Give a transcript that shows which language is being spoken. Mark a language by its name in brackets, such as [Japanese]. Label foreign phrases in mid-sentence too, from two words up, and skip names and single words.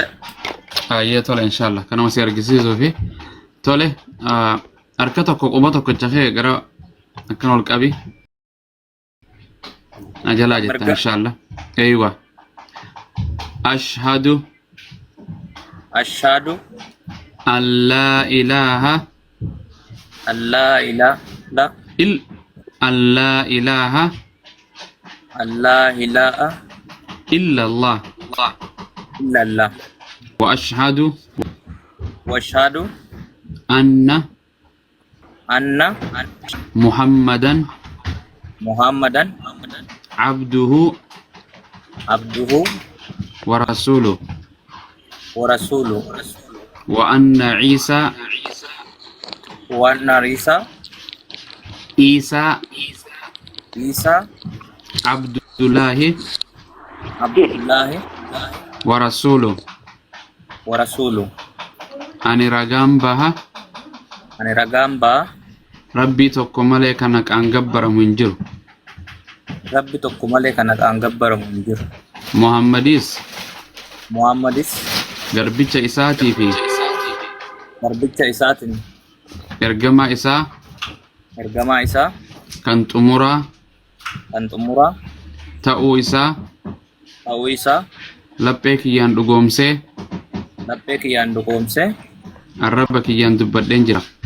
[Oromo] Ayyee tole inshallah kanuma si argisiisuu fi tole harka tokko quba tokko chafee gara akkan ol qabi. Ajalaa jetta inshallah. [Arabic] إيوه. أشهد أن لا إله أن لا إله إلا الله وأشهد أن محمدا عبده ورسوله وأن عيسى عبد الله ورسوله [Oromo] ani ragaan baha Rabbii tokko malee kana qaangabbaramu hin jiru. Muhammadis garbicha isaatii fi ergamaa isaa kan xumuraa ta'uu isaa laphee kiyyaan dhugoomsee arraba kiyyaan dubbadheen jira.